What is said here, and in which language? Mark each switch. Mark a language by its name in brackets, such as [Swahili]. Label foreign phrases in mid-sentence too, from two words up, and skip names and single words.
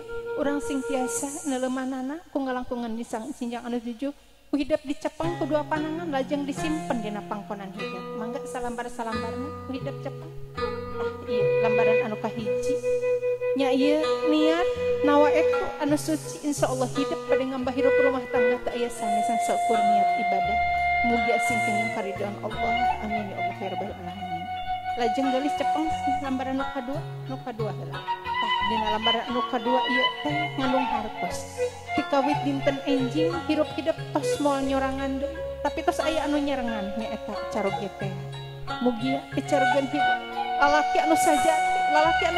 [Sundanese] Urang sing tiasa nelemanana ku ngalangkungan di sinjang anu 7 ku hidup dicepeng ku dua panangan lajeng disimpen dina pangkonan hidup mangga salambar-salambarna ku hidup cepeng iya lambaran anu kahiji nya ieu niat nawaeku anu suci insyaallah hidup pada ngambah hirup rumah tangga teu aya sanesan seukur niat ibadah mugi sing kenging karidhoan Allah [Arabic] آمين يا الله يا رب العالمين [Sundanese] lajeng gelis cepeng lambaran nu kadua heula dina lambaran anu kadua ieu teh ngandung hartos dikawit dinten enjing hirup-hidup tos moal nyorangan deui tapi tos aya anu nyerengan nyaeta caroge teh mugi carogeun hidup lalaki anu sajati lalaki anu